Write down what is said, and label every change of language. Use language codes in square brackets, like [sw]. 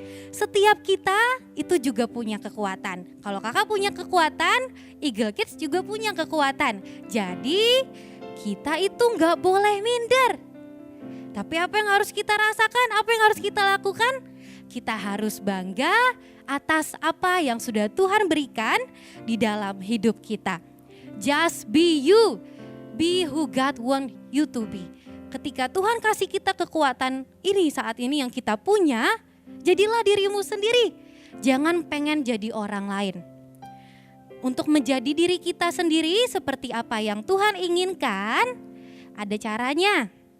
[id] Setiap kita itu juga punya kekuatan. Kalau kakak punya kekuatan, Eagle Kids juga punya kekuatan. Jadi kita itu gak boleh minder. Tapi apa yang harus kita rasakan, apa yang harus kita lakukan? Kita harus bangga atas apa yang sudah Tuhan berikan di dalam hidup kita. [en] Just be you, be who God want you to be. [id] Ketika Tuhan kasih kita kekuatan ini saat ini yang kita punya, jadilah dirimu sendiri. Jangan pengen jadi orang lain. Untuk menjadi diri kita sendiri seperti apa yang Tuhan inginkan, ada caranya.